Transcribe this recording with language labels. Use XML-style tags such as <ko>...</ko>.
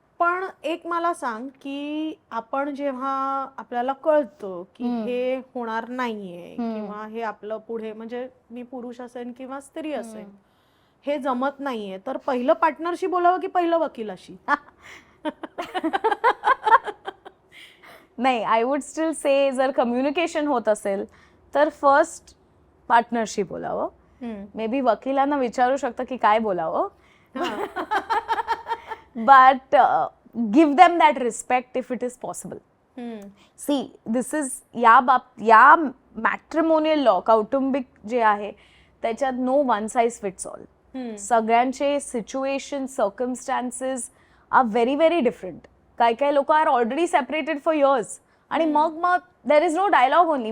<mr>पण एक मला सांग की आपण जेव्हा आपल्याला कळतं की हे होणार नाहीये किंवा हे आपलं पुढे म्हणजे मी पुरुष असेन किंवा स्त्री असेन हे जमत नाहीये तर पहिलं पार्टनरशी बोलावं की पहिलं वकिलाशी? नाही,</mr> <en>I would still say</en> <mr>जर कम्युनिकेशन होत असेल तर फर्स्ट पार्टनरशी बोलावं.</mr> <en>may be</en> <mr>वकिलांना विचारू शकतं की काय बोलावं,</mr> <en>but give them that respect if it is possible. See, this is या matrimonial law,</en> <mr>कौटुंबिक जे आहे त्याच्यात</mr> <en>No one size fits all.</en> <mr>सगळ्यांचे</mr> <en>Situation, circumstances are very very different.</en> <mr>काही लोक</mr> <en>are already separated for years</en> <mr>आणि मग</mr> <en>There is no dialogue only.</en>